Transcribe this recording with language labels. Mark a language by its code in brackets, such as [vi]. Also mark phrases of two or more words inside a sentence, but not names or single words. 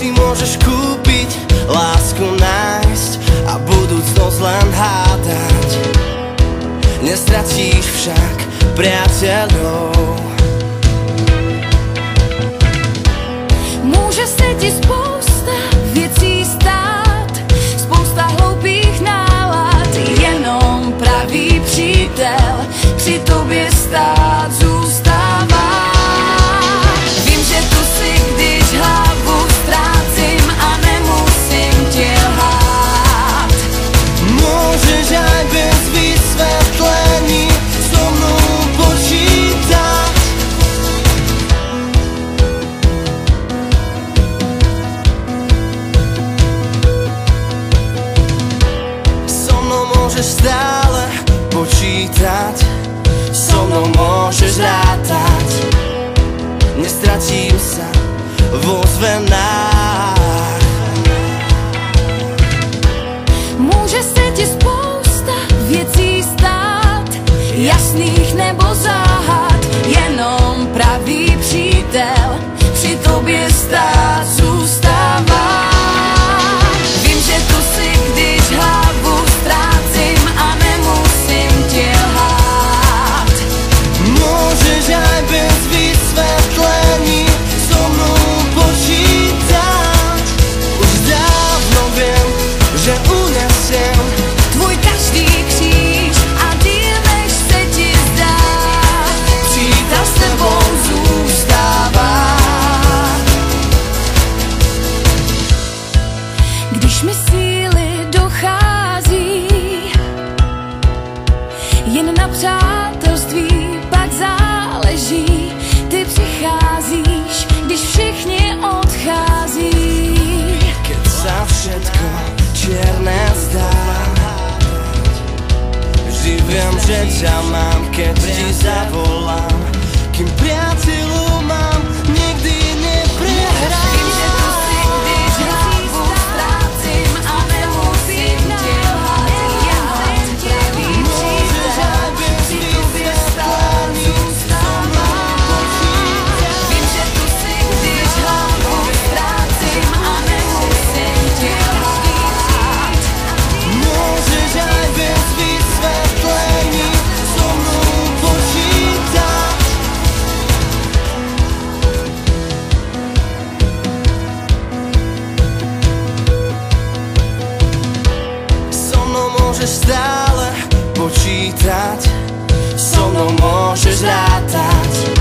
[sk] môžeš kúpiť, lásku nájsť a budúcnosť len hádať. Nestratíš však priateľov. Môže sa ti spousta vecí stáť, [cs] spousta hloupých nálad, jenom pravý přítel při tobě stát zůstává. Vím, že tu si, když hlavu ztrácím a nemusím ti lhát. [sk] Môžeš aj bez vysvetlení so mnou počítať. So mnou môžeš stále počítať, so mnou môžeš rátať. Nestratím sa vo zvenách. [cs] Může se ti spousta věcí stát, jasných nebo záhad, jenom pravý přítel při tobě stát zůstává. Vím, že tu si, když hlavu ztrácím a nemusím ti lhát. [sk] Môžeš aj bez vysvetlení so mnou počítať. Už dávno viem, že unesiem [cs] Tvůj každý kříž a díl než se ti zdá, přítel s tebou zůstává. Když mi síly dochází, jen na přátelství pak záleží. Ty přicházíš, když všichni odchází. [sk] keď sa všetko čierne zdá. Vždy viem, že ťa mám, keď ti zavolám. Kým priateľov mám, nikdy neprehrám. [cs] Vím, že tu si, když hlavu ztrácím a nemusím ti lhát. Jenom pravý přítel při tobě stát zůstává. Vím, že tu si, když hlavu ztrácím a nemusím ti lhát. [sk] Môžeš aj bez vysvetlení so mnou počítať. So mnou môžeš stále počítať, so mnou môžeš rátať.